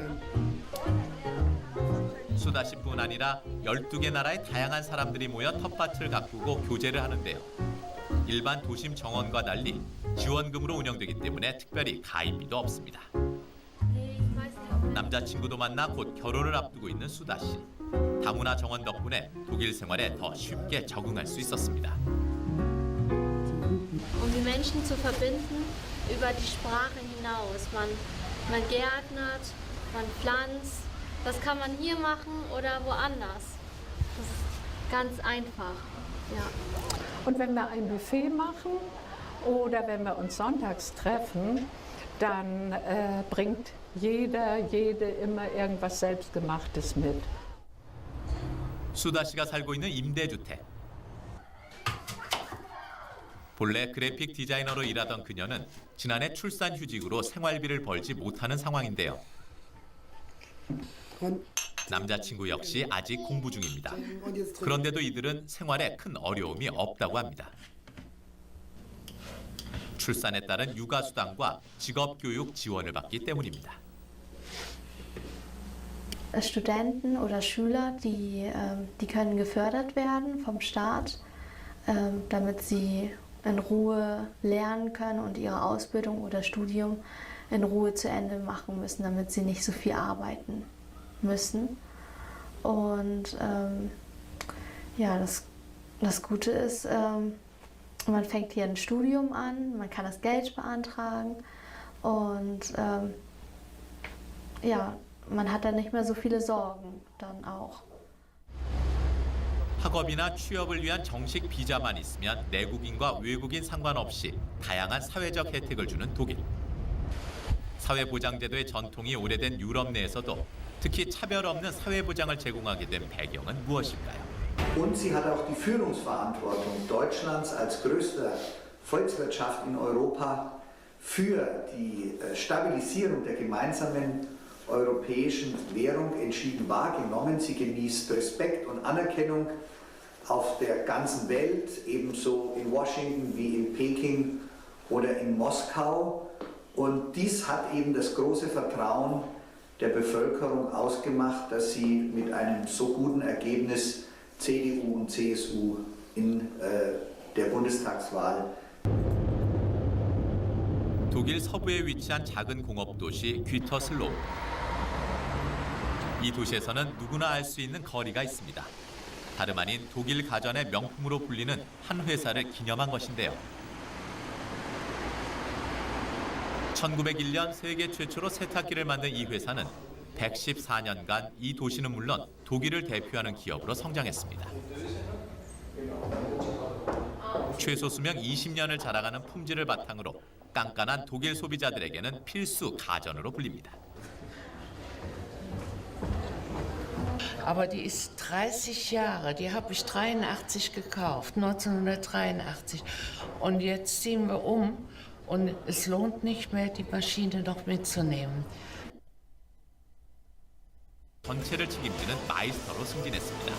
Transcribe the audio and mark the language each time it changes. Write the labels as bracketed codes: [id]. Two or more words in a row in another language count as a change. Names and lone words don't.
[ko] 수다 씨뿐 아니라 12개 나라의 다양한 사람들이 모여 텃밭을 가꾸고 교제를 하는데요. 일반 도심 정원과 달리 지원금으로 운영되기 때문에 특별히 가입비도 없습니다. 남자친구도 만나 곧 결혼을 앞두고 있는 수다 씨. 다문화 정원 덕분에 독일 생활에 더 쉽게 적응할 수 있었습니다. [de] Um die Menschen zu verbinden über die Sprache hinaus. Man gärtnert, man pflanzt. Das kann man hier machen oder woanders. Das ist ganz einfach. Ja. Und wenn wir ein Buffet machen oder wenn wir uns sonntags treffen, dann bringt jede immer irgendwas Selbstgemachtes mit. [ko] 수다 씨가 살고 있는 임대주택. 본래 그래픽 디자이너로 일하던 그녀는 지난해 출산 휴직으로 생활비를 벌지 못하는 상황인데요. 남자친구 역시 아직 공부 중입니다. 그런데도 이들은 생활에 큰 어려움이 없다고 합니다. 출산에 따른 육아수당과 직업교육 지원을 받기 때문입니다. [de] Studenten oder Schüler, die können gefördert werden vom Staat, damit sie in Ruhe lernen können und ihre Ausbildung oder Studium in Ruhe zu Ende machen müssen, damit sie nicht so viel arbeiten müssen. Und ja, das Gute ist, man fängt hier ein Studium an, man kann das Geld beantragen und ja, man hat dann nicht mehr so viele Sorgen dann auch. [ko] 학업이나 취업을 위한 정식 비자만 있으면 내국인과 외국인 상관없이 다양한 사회적 혜택을 주는 독일. 사회보장제도의 전통이 오래된 유럽 내에서도 특히 차별 없는 사회보장을 제공하게 된 배경은 무엇일까요? [de] Und sie hat auch die Führungsverantwortung Deutschlands als größter Volkswirtschaft in Europa für die Stabilisierung der gemeinsamen europäischen Währung entschieden wahrgenommen. Sie genießt Respekt und Anerkennung auf der ganzen Welt, ebenso in Washington wie in Peking oder in Moskau. Und dies hat eben das große Vertrauen der Bevölkerung ausgemacht, dass sie mit einem so guten Ergebnis CDU und CSU in der Bundestagswahl. [ko] 독일 서부에 위치한 작은 공업도시 귀터슬로우. 이 도시에서는 누구나 알 수 있는 거리가 있습니다. 다름 아닌 독일 가전의 명품으로 불리는 한 회사를 기념한 것인데요. 1901년 세계 최초로 세탁기를 만든 이 회사는 114년간 이 도시는 물론 독일을 대표하는 기업으로 성장했습니다. 최소 수명 20년을 자랑하는 품질을 바탕으로 깐깐한 독일 소비자들에게는 필수 가전으로 불립니다. [de] Aber die ist 30 Jahre, die habe ich 83 gekauft, 1983. Und jetzt ziehen wir um und es lohnt nicht mehr, die Maschine noch mitzunehmen. [ko] 전체를 책임지는 마이스터로 승진했습니다.